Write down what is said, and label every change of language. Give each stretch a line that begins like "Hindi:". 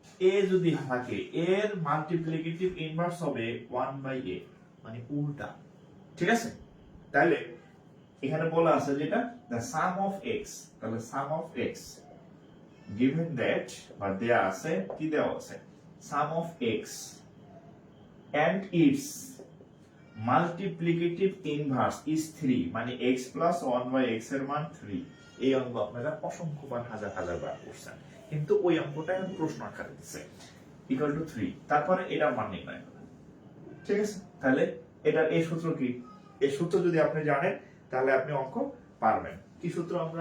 Bangla: a যদি থাকে, এর মাল্টিপ্লিকেটিভ ইনভার্স হবে 1 বাই a, মানে উল্টা, ঠিক আছে? তাহলে এখানে বলা আছে যেটা
English: the sum of x,
Bangla: তাহলে
English: sum of x given that,
Bangla: বা দেয়া আছে, কি দেওয়া আছে?
English: sum of x and its multiplicative inverse is 3,
Bangla: মানে
English: x plus 1 by x
Bangla: এর মান
English: 3।
Bangla: এই অঙ্ক আপনারা অসংখ্যবার হাজার বার করছেন, কিন্তু ওই অঙ্কটা এখন প্রশ্ন আকারে দিচ্ছে ইকুয়াল টু 3, তারপরে এটার মান নির্ণয় করেন, ঠিক আছে? তাহলে এটার এই সূত্র কি? এই সূত্র যদি আপনি জানেন তাহলে আপনি অঙ্ক পারবেন। কি সূত্র?